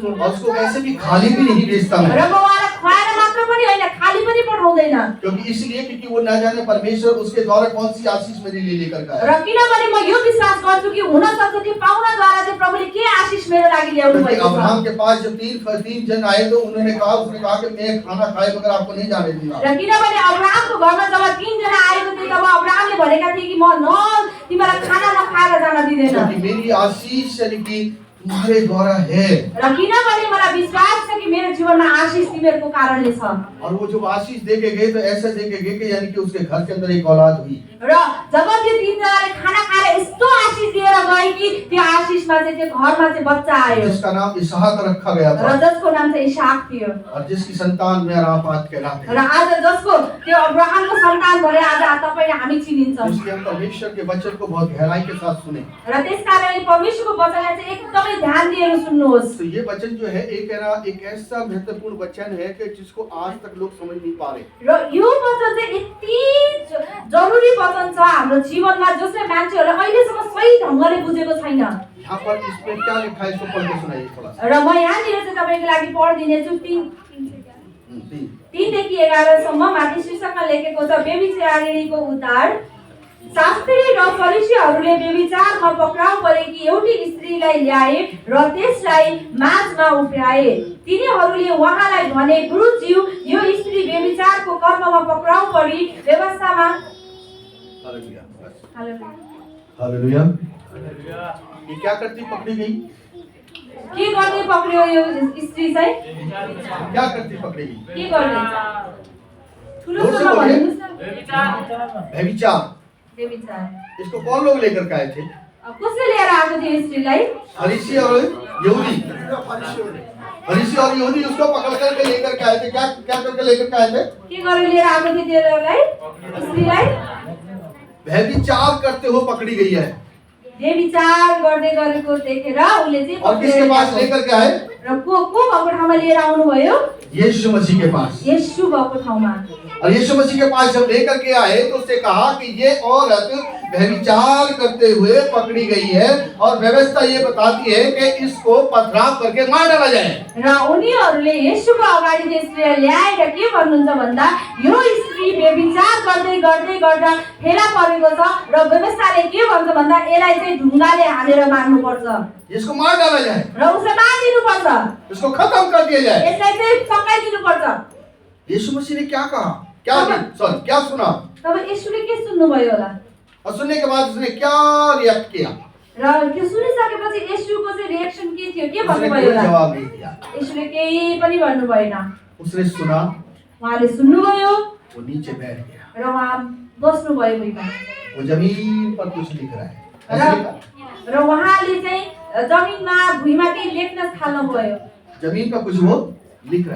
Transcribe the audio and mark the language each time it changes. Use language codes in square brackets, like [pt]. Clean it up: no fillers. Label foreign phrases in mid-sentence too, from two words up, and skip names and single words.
[hi] और उसको वैसे भी खाली भी नहीं भेजता मैं। [ne] र म उहाँलाई खुवाएर मात्र पनि होइन, खाली पनि पठाउँदैन। [hi] क्योंकि इसलिए क्योंकि वो न जाने परमेश्वर उसके द्वारा कौन सी आशीष मेरे लिए लेकर के आया। [ne] र किनभने म यो विश्वास गर्छु कि हुन सक्छ कि पाहुनाद्वारा चाहिँ प्रभुले के आशीष मेरो लागि ल्याउनु भएको छ। [hi] अब्राहम के पास जब तीन जन आए तो उसने कहा कि मैं खाना खाए बगैर आपको नहीं जाने दूंगा। [ne] र किनभने अब्राहमको घरमा जब 3 जना आएको थियो तब अब्राहमले भनेका थिए कि म तिमीलाई खाना नखाएर जान दिँदैन। [hi] क्योंकि मेरी आशीष यानी कि तुम्हारे द्वारा है। [ne] र किनभने मलाई विश्वास छ कि मेरो जीवनमा आशीष तिमीहरूको कारणले छ। [hi] और वो जब आशीष देके गए तो ऐसे देके गए कि यानी कि उसके घर के अंदर एक औलाद हुई। [ne] र जब त्यो 3 जनाले खाना खाएर यस्तो आशीष दिएर गए कि त्यो आशीष बिचमा चाहिँ त्यो घरमा चाहिँ बच्चा आयो [hi] जिसका नाम इसहाक रखा गया [ne] र [hi] था [ne] जसको नाम चाहिँ इसाक थियो [hi] और जिसकी संतान मेरापात कहलाते [ne] र आज जसको त्यो अब्राहमको सन्तान भएर आज तपाईले हामी चिनिन्छौँ [hi] इसलिए हम परमेश्वर के वचन को बहुत गहराई के साथ सुने। [ne] र त्यसकारणले परमेश्वरको वचनलाई चाहिँ एकदमै ध्यान दिएर सुन्नुहोस् [hi] तो ये वचन जो है एक ऐसा महत्वपूर्ण वचन है कि जिसको आज तक लोग समझ नहीं पा रहे। [ne] र यो वचन चाहिँ यति जरुरी वचन छ हाम्रो जीवनमा जसले मान्छेहरूले अहिलेसम्म सही ढंगले बुझेको छैन। [hi] यहाँ पर इसमें क्या लिखा है इसको पढ़ के सुनाइए थोड़ा सा। [ne] र म यहाँनिर चाहिँ तपाईको लागि पढिदिनेछु 3 देखि 11 सम्म माथि शीर्षकमा लेखेको छ व्यभिचारिणीको उद्धार। शास्त्री र फरिसीहरूले व्यभिचारमा पक्राउ परेकी एउटी स्त्रीलाई ल्याए र त्यसलाई माझमा उफ्याए। तिनीहरूले उहाँलाई भने, गुरुज्यू, यो स्त्री व्यभिचारको कर्ममा पक्राउ परी व्यवस्थामा [hi] हालेलुया ये क्या करती पकड़ी गई? [ne] के गर्ने पक्रियो यो स्त्री चाहिँ? [hi] क्या करती पकड़ी गई? [ne] के गर्ने? ठुलोसँग भन्नुस् न। [hi] व्यभिचार। [ne] व्यभिचार। [hi] इसको कौन लोग लेकर के आए थे? [ne] कसले लिएर आएको थियो स्त्रीलाई? [hi] फरीसी और यहूदी। फरीसी और यहूदी उसको पकड़ करके लेकर के आए थे। क्या क्या करके लेकर के आए थे? [ne] के गरेर लिएर आएको थियो त्यसलाई? स्त्रीलाई [hi] व्यभिचार करते हुए पकड़ी गई है। [ne] व्यभिचार गर्दै गरेको देखेर उले चाहिँ [hi] और किसके पास लेकर के आए? [ne] र को भएको ठाउँमा लिएर आउनु भयो? [hi] यीशु मसीह के पास। [ne] यीशु भएको ठाउँमा। [hi] और यीशु मसीह के पास जब लेकर के आए तो उसने कहा कि ये औरत व्यभिचार करते हुए पकड़ी गई है और व्यवस्था ये बताती है कि इसको पथराव करके मार डाला जाए। [ne] र उनीहरूले येशूको अगाडि त्यो स्त्रीलाई ल्याएर के भन्नुहुन्छ भन्दा यो स्त्री व्यभिचार गर्दै गर्दै गर्दा फेला परेको छ र व्यवस्थाले के भन्छ भन्दा यसलाई चाहिँ ढुङ्गाले हानेर मार्नु पर्छ। [hi] इसको मार डाला जाए। [ne] र उसलाई मारिदिनु पर्छ। [hi] इसको खत्म कर दिया जाए। [ne] यसलाई चाहिँ सकाइदिनु पर्छ। [hi] यीशु मसीह ने क्या कहा? क्या सुना? [ne] तब येशूले के सुन्नुभयो होला? [hi] और सुनने के बाद उसने क्या रिएक्ट किया? [ne] र त्यो सुनिसकेपछि येशूको चाहिँ रिएक्सन के थियो? के [hi] उसने [ne] भन्नुभयो [hi] कोई [ne] होला? [hi] जवाब नहीं दिया। [ne] येशूले केही पनि भन्नु भएन। [hi] उसने सुना, [ne] उहाँले सुन्नुभयो [hi] वो नीचे बैठ गया। [ne] र उहाँ बस्नु भयो भुइँमा। [hi] वो जमीन पर कुछ लिख रहा है। [ne] र उहाँले चाहिँ जमिनमा भुइँमा केही लेख्न थाल्नु भयो। [hi] जमीन पर कुछ वो लिख रहा है।